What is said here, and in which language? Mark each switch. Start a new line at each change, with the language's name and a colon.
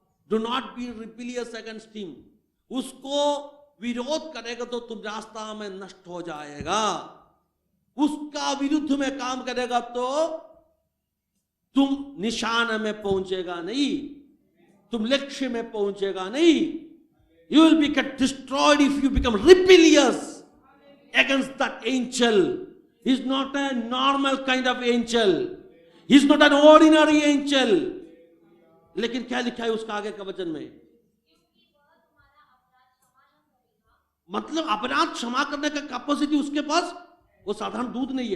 English: Do not be rebellious against him.
Hindi: उसको विरोध करेगा तो तुम रास्ता में नष्ट हो जाएगा। उसका विरुद्ध में काम करेगा तो तुम निशान में पहुंचेगा नहीं, तुम लक्ष्य में पहुंचेगा नहीं।
English: You will be get destroyed if you become rebellious against that angel. He's not a normal kind of angel. He's not an ordinary angel.
Hindi: लेकिन क्या लिखा है उसका आगे का वचन में? मतलब अपराध क्षमा करने का कैपेसिटी उसके पास, वो साधारण दूध नहीं है।